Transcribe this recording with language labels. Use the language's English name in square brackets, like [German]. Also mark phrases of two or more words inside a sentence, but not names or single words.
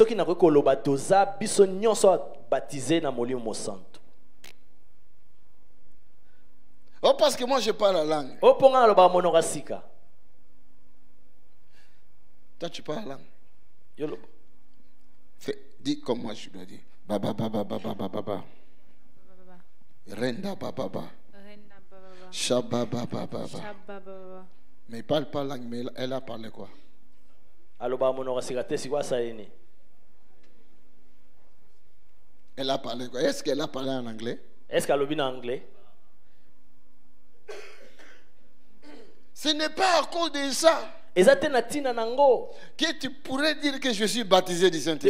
[French] Oh, parce que moi je parle la langue. Toi tu parles la langue. Dis comme moi je dois dire. Baba baba baba baba. Renda baba baba. Shabba baba baba. Mais il parle pas langue, mais elle a parlé quoi? Elle a parlé quoi? Est-ce qu'elle a parlé en anglais? Est-ce qu'elle a parlé en anglais? Ce n'est pas à cause de ça que tu pourrais dire que je suis baptisé du Saint-Esprit.